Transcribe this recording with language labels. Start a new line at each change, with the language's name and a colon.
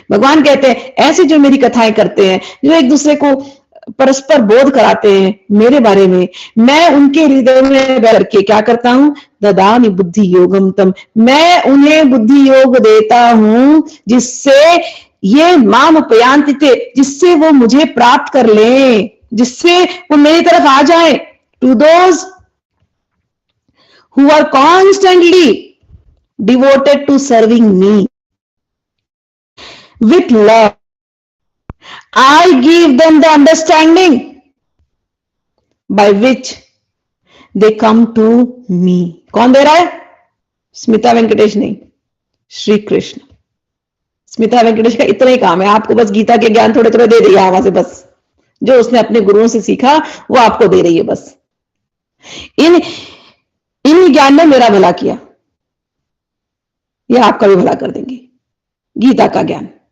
Hindi: भगवान कहते हैं ऐसे जो मेरी कथाएं करते हैं, जो एक दूसरे को परस्पर बोध कराते हैं मेरे बारे में, मैं उनके हृदय में बैठ के क्या करता हूं,
Sanskrit: ददामि बुद्धि योगम तम,
Hindi: मैं उन्हें बुद्धि योग देता हूं जिससे
Sanskrit: ये माम उपयांति थे,
Hindi: जिससे वो मुझे प्राप्त कर लें, जिससे वो मेरी तरफ आ जाए।
English: To those who are constantly devoted to serving me with love, I give them the understanding by which they come to me।
Hindi: कौन दे रहा है, स्मिता वेंकटेश नहीं, श्री कृष्ण। स्मिता वेंकटेश का इतना ही काम है, आपको बस गीता के ज्ञान थोड़े थोड़े दे रही है हवा से, बस जो उसने अपने गुरुओं से सीखा वो आपको दे रही है। बस इन ज्ञान ने मेरा भला किया, ये आपका भी भला कर देंगे, गीता का ज्ञान।